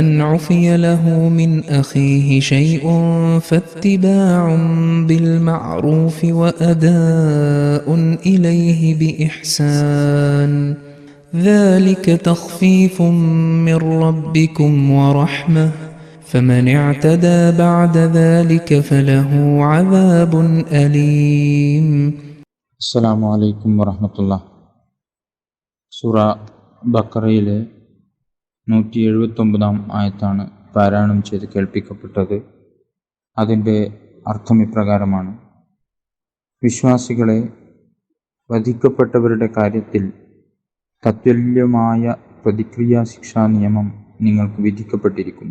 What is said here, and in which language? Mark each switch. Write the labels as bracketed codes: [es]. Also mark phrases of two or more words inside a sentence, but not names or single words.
[ar] عفي له من أخيه شيء فاتباع بالمعروف وأداء إليه بإحسان ذلك تخفيف من ربكم ورحمة فمن اعتدى بعد ذلك فله عذاب أليم. السلام عليكم ورحمة الله. [ml] സൂറ ബഖറയിലെ 179 ആയത്താണ് പാരായണം ചെയ്ത് കേൾപ്പിക്കപ്പെട്ടത്. അതിൻ്റെ അർത്ഥം ഇപ്രകാരമാണ്: വിശ്വാസികളെ, വധിക്കപ്പെട്ടവരുടെ കാര്യത്തിൽ തത്തുല്യമായ പ്രതിക്രിയാ ശിക്ഷാ നിയമം നിങ്ങൾക്ക് വിധിക്കപ്പെട്ടിരിക്കുന്നു.